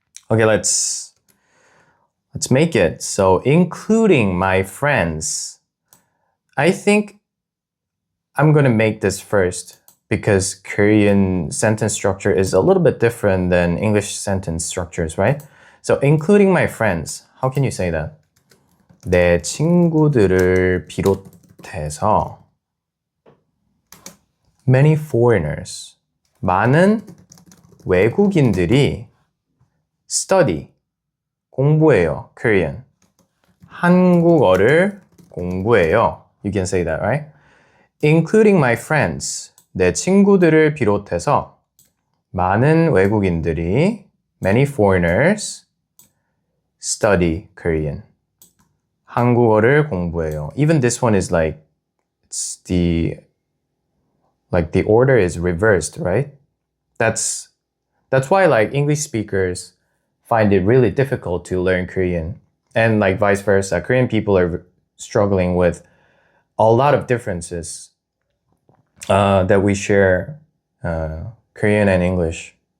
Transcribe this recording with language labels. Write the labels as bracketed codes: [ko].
[en] Okay, let's make it. So, including my friends. I think I'm gonna make this first because Korean sentence structure is a little bit different than English sentence structures, right? So, including my friends. How can you say that? [ko] 내 친구들을 비롯해서 [en] many foreigners. [ko] 많은 외국인들이 [en] study. [ko] 공부해요. [en] Korean. [ko] 한국어를 공부해요. [en] You can say that, right? Including my friends. [ko] 내 친구들을 비롯해서 많은 외국인들이 [en] many foreigners study Korean. [ko] 한국어를 공부해요. [en] Even this one is like it's the order is reversed, right? That's why like English speakers find it really difficult to learn Korean. And like vice versa, Korean people are struggling with a lot of differences that we share Korean and English.